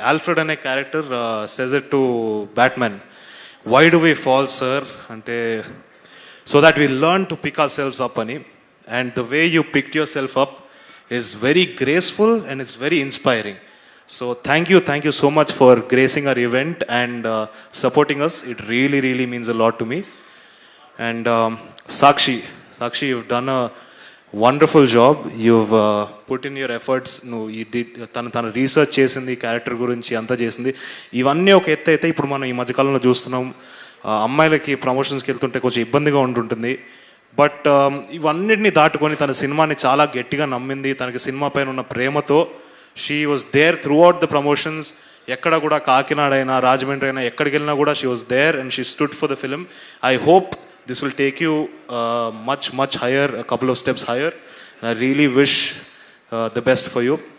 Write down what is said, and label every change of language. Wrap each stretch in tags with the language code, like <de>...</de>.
<en>Alfred అనే character says it to Batman, why do we fall sir అంటే, so that we learn to pick ourselves up అని. And the way you picked yourself up is very graceful and it's very inspiring. So thank you so much for gracing our event and supporting us. It really means a lot to me. And Sakshi, you've done a wonderful job. You've put in your efforts. You did</en> <te>తను research చేసింది, character గురించి అంతా చేసింది. ఇవన్నీ ఒక ఎత్తు అయితే ఇప్పుడు మనం ఈ మధ్యకాలంలో చూస్తున్నాం, అమ్మాయిలకి ప్రమోషన్స్కి వెళ్తుంటే కొంచెం ఇబ్బందిగా ఉంటుంటుంది. బట్ ఇవన్నిటిని దాటుకొని తన సినిమాని చాలా గట్టిగా నమ్మింది. తనకి సినిమా పైన ఉన్న ప్రేమతో</te> <en>She was there throughout the promotions.</en> <te>ఎక్కడ కూడా కాకినాడ అయినా, రాజమండ్రి అయినా, ఎక్కడికి వెళ్ళినా కూడా</te> <en>She was there and she stood for the film. I hope this will take you much higher, a couple of steps higher, and I really wish the best for you.</en>